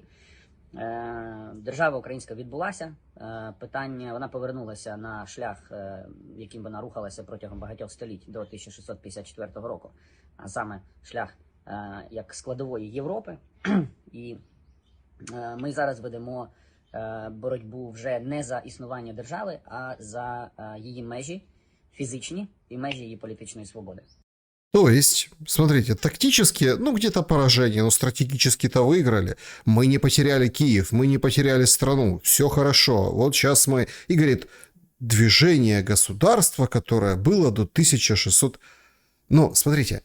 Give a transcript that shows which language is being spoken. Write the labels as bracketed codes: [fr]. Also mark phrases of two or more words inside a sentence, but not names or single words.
[uk] Держава українська відбулася, питання, вона повернулася на шлях, яким вона рухалася протягом багатьох століть до 1654 року, а саме шлях як складової Європи. І ми зараз ведемо боротьбу вже не за існування держави, а за її межі фізичні і межі її політичної свободи. [ru] То есть, смотрите, тактически, ну, где-то поражение, но стратегически-то выиграли. Мы не потеряли Киев, мы не потеряли страну, все хорошо. Вот сейчас мы... И говорит, движение государства, которое было до 1600... Ну, смотрите.